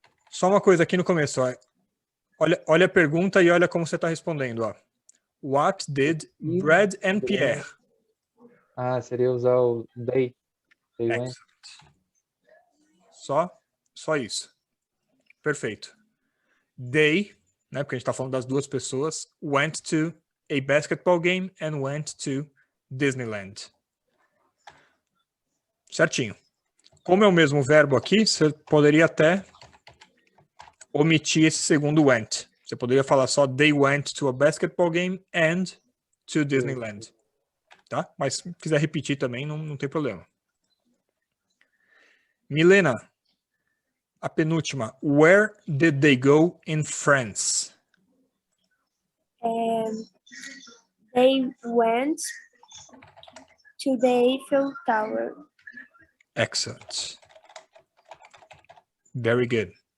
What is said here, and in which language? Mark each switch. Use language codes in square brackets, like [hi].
[pt] Só uma coisa aqui no começo. Ó. Olha a pergunta e olha como você está respondendo. Ó. [en] What did Brad and Pierre? [pt] Seria usar o they. [en] They went. [pt] Só isso. Perfeito. They, né, porque a gente está falando das duas pessoas, [en] went to a basketball game and went to Disneyland. [pt] Certinho. Como é o mesmo verbo aqui, você poderia até omitir esse segundo went. Você poderia falar só [en] they went to a basketball game and to Disneyland. [pt] Tá? Mas se quiser repetir também, não tem problema. Milena, a penúltima. [en] Where did they go in France? They went to the Eiffel Tower. Excellent. Very good.